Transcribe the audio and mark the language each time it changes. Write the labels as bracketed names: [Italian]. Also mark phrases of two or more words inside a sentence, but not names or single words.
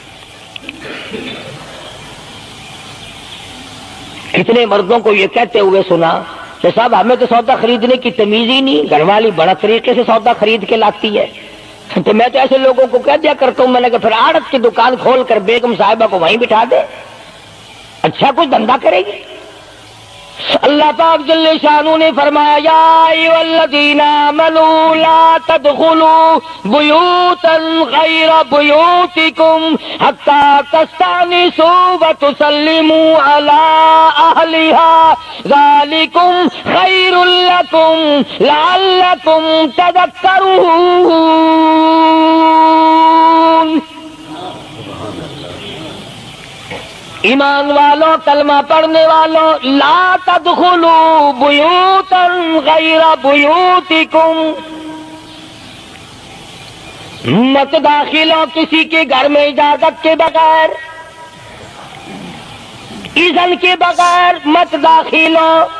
[Urdu] کتنے مردوں کو یہ کہتے ہوئے سنا کہ صاحب ہمیں تو سودا خریدنے کی تمیز ہی نہیں، گھر والی بڑا طریقے سے سودا خرید کے لاتی ہے۔ تو میں تو ایسے لوگوں کو کہہ دیا کرتا ہوں، میں نے کہا پھر آڑت کی دکان کھول کر بیگم صاحبہ کو وہیں بٹھا دے، اچھا کچھ دھندا کرے گی۔ اللہ پاک جل شانہ نے فرمایا [Arabic] یا ایھا الذین آمنوا لا تدخلوا بیوتا غیر بیوتکم حتی تستأنسوا وتسلموا علی اہلہا ذالکم خیر لکم لعلکم تذکرون۔ [Urdu] ایمان والوں، کلمہ پڑھنے والوں، [Arabic] لا تدخلوا بیوتا غیر بیوتکم، [Urdu] مت داخل ہو کسی کے گھر میں اجازت کے بغیر، اذن کے بغیر مت داخل ہو،